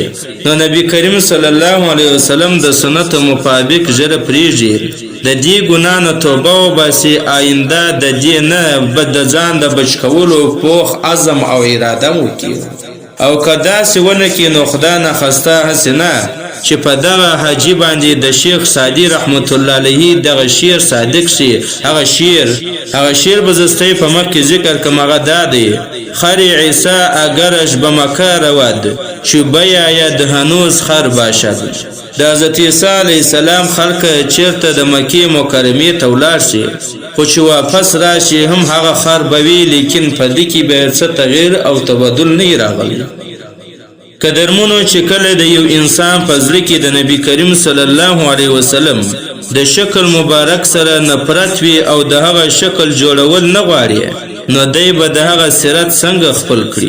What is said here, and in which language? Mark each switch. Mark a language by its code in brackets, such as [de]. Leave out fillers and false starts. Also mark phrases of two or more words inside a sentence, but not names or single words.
[ps] نو نبی کریم [ar] صلی الله علیه وسلم [ps] د سنتو مطابق ژره پرېږدي، د دې ګناه نه توبه وباسي، آینده د دې نه د ځان د بچ کولو پوخ عزم او اراده وکړي. او که داسې ونه کړي نو [fa] خدا نخواسته [ps] هسې نه چې په دغه حاجي باندې د شیخ سعدي [ar] رحمت الله علیه [ps] دغه شعر صادق شي. هغه شعر به زستی په مخ کې ذکر کم، هغه دا دی: [fa] خر عیسی اگرش به مکه رود، چو بیاید هنوز خر باشد. [ps] د حضرت عیسی [ar] علیه السلام [ps] خلق چیرته د مکې مکرمې ته ولاړ شي، خو چې واپس راشي هم هغه خر به وي، لیکن په دې کې به څه تغییر او تبدل نه راغلی. قدرمنو، چې کله د یو انسان په زړه کې د نبی کریم [ar] صلی الله علیه وسلم [ps] د شکل مبارک سره نفرت وي او د هغه شکل جوړول نه غواړي، نو دی به د هغه سیرت څنګه خپل کړي؟